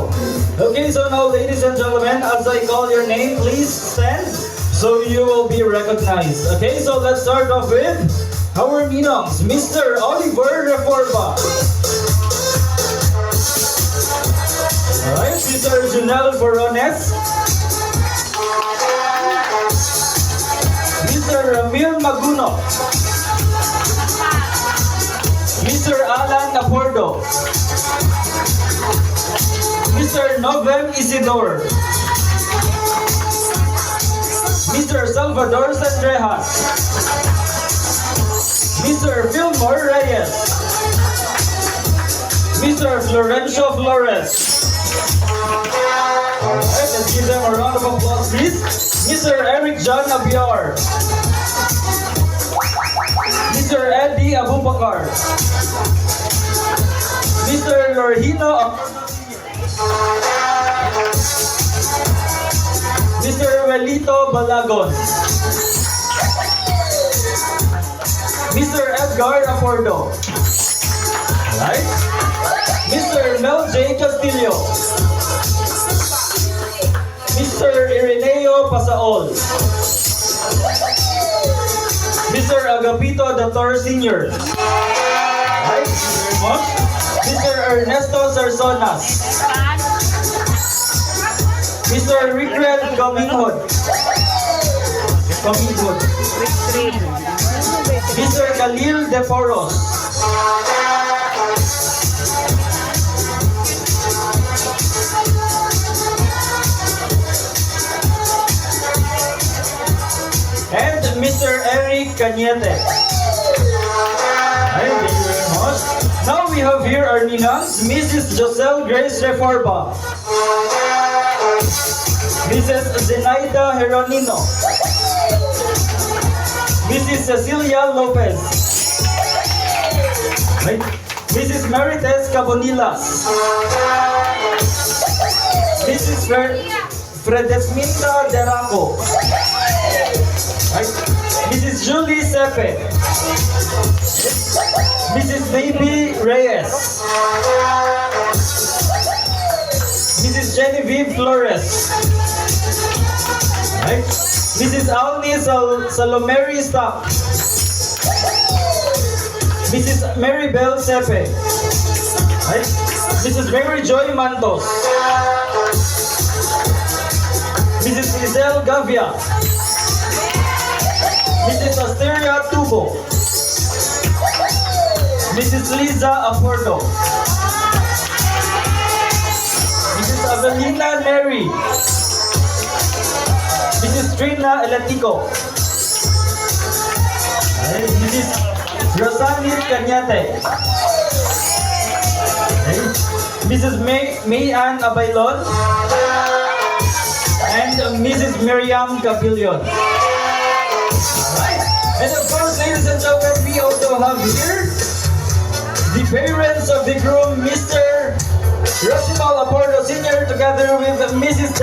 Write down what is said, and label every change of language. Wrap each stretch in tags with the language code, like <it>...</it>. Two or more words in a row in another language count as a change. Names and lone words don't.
<en>Okay, so now ladies and gentlemen, as I call your name, please stand so you will be recognized. Okay, so let's start off with our ninongs, Mr. Oliver Reforma. Alright, Mr. Junel Borones. Mr. Ramil Maguno. Mr. Alan Apordo. Mr. Novem Isidor. Mr. Salvador Sandrejas. Mr. Fillmore Reyes. Mr. Florencio Flores. Alright, let's give them a round of applause, please. Mr. Eric John Abiar. Mr. Eddie Abubakar. Mr. Lorhino. Mr. Welito Balagon. Mr. Edgar Apordo. Alright. Mr. Mel J. Castillo. Mr. Ireneo Pasaol. Mr. Agapito Dator Sr. Alright, thank you very much. Mr. Ernesto Sarsonas. Mr. Rickred Comingwood. Mr. Khalil De Poros. And Mr. Eric Cañete. Thank you very much. Now we have here our ninangs, Mrs. Joselle Grace Reforma. Mrs. Zenaida Heronino. Mrs. Cecilia Lopez. Right. Mrs. Marites Cabonilas. Mrs. Fredesminda Deraco. Right. Mrs. Julie Sepe. Mrs. Baby Reyes. Mrs. Genevieve Flores. Right. Mrs. Alni Salomeri Stock. Mrs. Mary Bell Sepe. Right. Mrs. Mary Joy Mantos. Mrs. Giselle Gavia. Mrs. Asteria Tubo. Mrs. Liza Apordo. Mrs. Avelina Neri. Mrs. Trina Eletico. Mrs. Rosanit Cañate. Mrs. May Ann Abailon. And Mrs. Miriam Capillion. And of course, ladies and gentlemen, we also have here the parents of the groom, Mr. Rosimal Apordo Sr. together with Mrs.</en>